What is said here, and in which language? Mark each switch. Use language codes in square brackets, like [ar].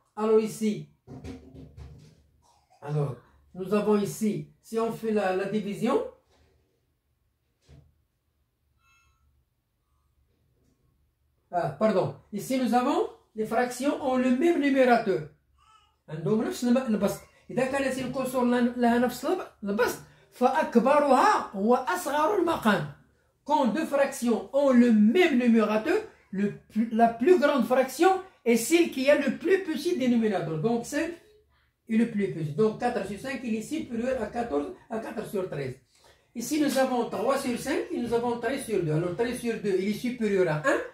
[fr] Alors ici, nous avons ici, si on fait la division, ici nous avons les fractions ont le même numérateur. [ar] عندهم نفس البسط. إذا كانت الكسور لها نفس البسط فأكبرها هو أصغر المقام. [fr] Quand deux fractions ont le même numérateur, la plus grande fraction est celle qui a le plus petit dénominateur. Donc 5 est le plus petit. Donc 4 sur 5, il est supérieur à 4 sur 13. Ici nous avons 3 sur 5 et nous avons 13 sur 2. Alors 13 sur 2, il est supérieur à 1.